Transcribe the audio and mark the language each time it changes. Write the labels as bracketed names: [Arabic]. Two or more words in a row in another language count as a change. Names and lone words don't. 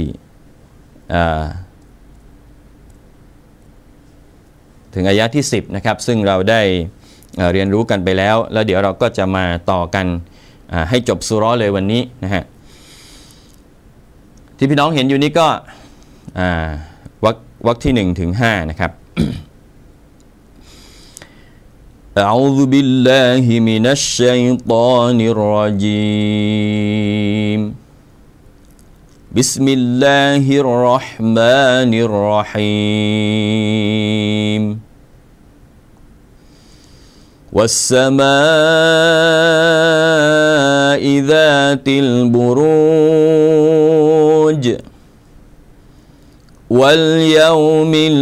[Thai] ถึงอายะที่10นะครับซึ่งเราได้เรียนรู้กันไปแล้วแล้วเดี๋ยวเราก็จะมาต่อกันให้จบซูเราะห์เลยวันนี้นะฮะ ที่พี่น้องเห็นอยู่นี้ก็วรรคที่1ถึง5นะครับ [Arabic] أعوذ بالله من الشيطان الرجيم بسم الله الرحمن الرحيم والسماء ذات البروج واليوم